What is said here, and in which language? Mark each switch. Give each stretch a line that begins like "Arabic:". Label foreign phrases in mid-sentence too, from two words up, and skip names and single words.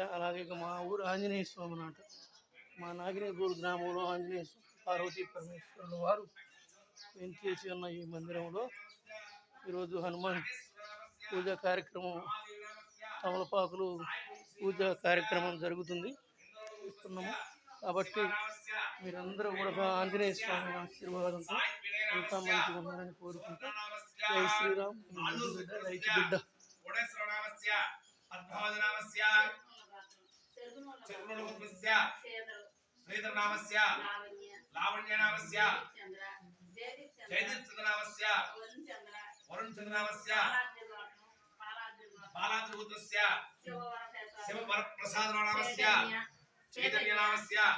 Telugu: అలాగే మా ఊరు ఆంజనేయ స్వామి నాట మా నాగినేపూర్ గ్రామంలో ఆంజనేయ స్వామి పార్వతీ పరమేశ్వరుడు వారు వెంచేసి ఉన్న ఈ మందిరంలో ఈరోజు హనుమాన్ పూజా కార్యక్రమం తమలపాకులు పూజా కార్యక్రమం జరుగుతుంది ఇస్తున్నాము. కాబట్టి మీరందరూ కూడా ఆంజనేయ స్వామి ఆశీర్వాదంతో అంతా మంచిగా ఉన్నారని కోరుకుంటూ
Hindi: जय श्रीराम.
Telugu: రైతు బిడ్డ
Sanskrit: श्रीधर नामस्य लावण्य नामस्य जयदीप नामस्य वरुण चंद्र नामस्य बालाद्रिपुत्रस्य शिववर प्रसाद नामस्य चैतन्य नामस्य